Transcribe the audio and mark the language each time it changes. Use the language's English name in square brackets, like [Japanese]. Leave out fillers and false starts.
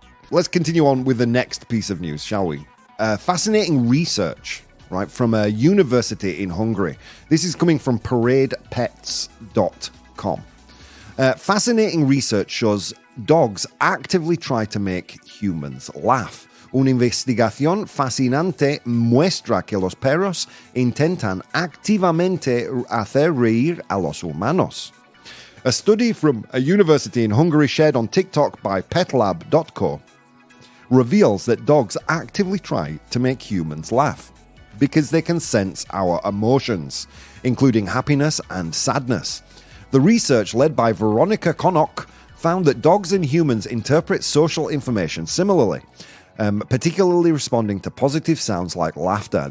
[English] Let's continue on with the next piece of news, shall we? Fascinating research, right, from a university in Hungary. This is coming from paradepets.com. Fascinating research shows dogs actively try to make humans laugh. [Spanish] Una investigación fascinante muestra que los perros intentan activamente hacer reír a los humanos. [English] A study from a university in Hungary shared on TikTok by petlab.co reveals that dogs actively try to make humans laugh because they can sense our emotions, including happiness and sadness. The research, led by Veronica Konok, found that dogs and humans interpret social information similarly, particularly responding to positive sounds like laughter.